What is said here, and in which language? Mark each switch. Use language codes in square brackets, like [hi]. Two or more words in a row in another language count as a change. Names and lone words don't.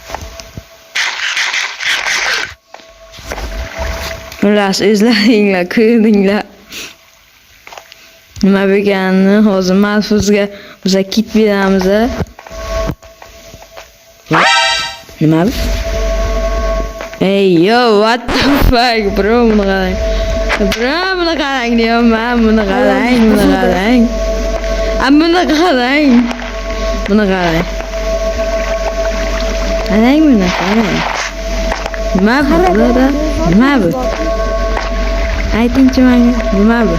[uz] Ular o'zlaringlar ko'rdinglar. Nima bo'lganini hozir Malfuzga biz kit beramiz. Nima bu? [en] Hey yo, what the fuck bro, [uz] buni qarang. Bro, buni qarang deyapman, buni qarang. Buni qarang. qarang buni, qarang. Nima bu bularda? Nima bu? Aytingchi menga, nima bu?